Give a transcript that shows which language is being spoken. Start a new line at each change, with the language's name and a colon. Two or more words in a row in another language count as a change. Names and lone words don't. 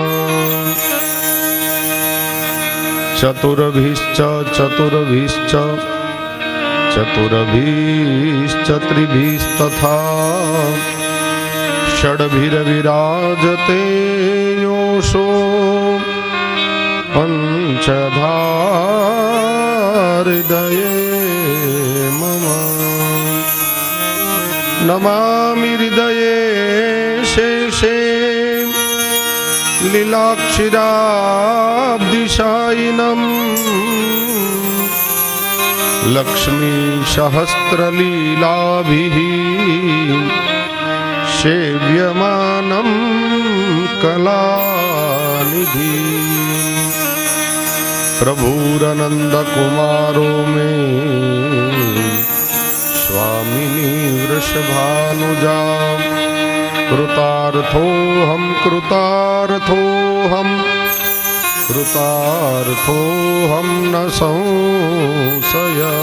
Sanskrit: ચતુર્ભિશ્ચ ચતુર્ભિશ્ચ ચતુર્ભિશ્ચ ત્રિભિસ્તથા ષડભિરવિરાજતે યોષો પંચધા હૃદયે મમ. નમામિ હૃદયે શેષે લીલાક્ષિરાબ્ધિશાયિનમ लक्ष्मी सहस्रलीलाभिः सेव्यमानं कलानिधि प्रभुरनन्दकुमारो मे स्वामिनी वृषभानुजा कृतार्थोऽहं कृतार्थोऽहं न संशय